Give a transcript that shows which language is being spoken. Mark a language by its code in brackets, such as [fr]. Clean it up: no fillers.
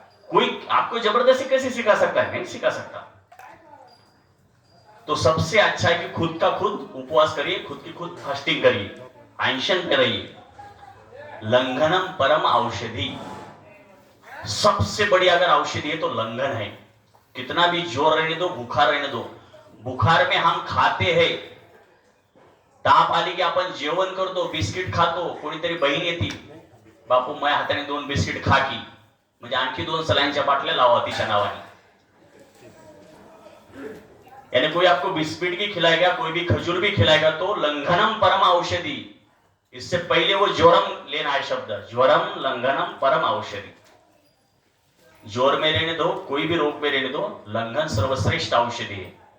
[hi] कोई आपको जबरदस्ती कैसे सिखा सकता है? नहीं सिखा सकता। तो सबसे अच्छा है कि खुद का खुद उपवास करिए, खुद की खुद फास्टिंग करिए, अनशन पे रहिए। लंघनम परम औषधि, सबसे बड़ी अगर औषधि है तो लंघन है। कितना भी जोर रहने दो, बुखार रहने दो, बुखार में हम खाते हैं, [mr] ताप आली की आपण जेवण करतो, बिस्किट खातो, कोणीतरी बहीण येते, बापू माझ्या हाताने 2 बिस्किट खा की, म्हणजे आणखी 2 सलाईनच्या बाटल्या लावा तिच्या नावाने। [hi] यानी कोई आपको बिस्किट भी खिलाएगा, कोई भी खजूर भी खिलाएगा, तो लंघनम परम औषधि। इससे पहले वो ज्वरम लेना है शब्द, ज्वरम लंघनम परम औषधि। जोर में रहने दो, कोई भी रोग में रहने दो, लंघन सर्वश्रेष्ठ औषधि है।